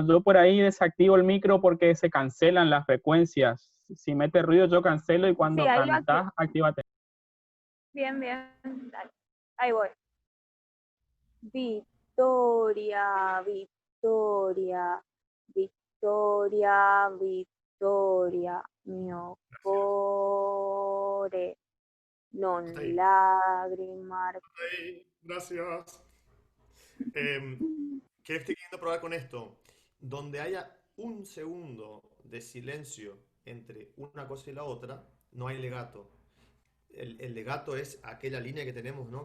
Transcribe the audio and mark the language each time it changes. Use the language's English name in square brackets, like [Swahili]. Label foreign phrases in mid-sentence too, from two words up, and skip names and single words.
[Spanish] Yo por ahí desactivo el micro porque se cancelan las frecuencias. Si mete ruido, yo cancelo y Sí, cuando ahí lo activo. cantás, actívate. Bien, bien. Dale. Ahí voy. Victoria, Victoria, Victoria, Victoria, [Italian] mio cuore, non [Spanish] Hasta ahí. [Italian] lagrimar. [Spanish] Ay, gracias. ¿Qué estoy queriendo probar con esto? Donde haya un segundo de silencio entre una cosa y la otra, no hay legato. El legato es aquella línea que tenemos, ¿no?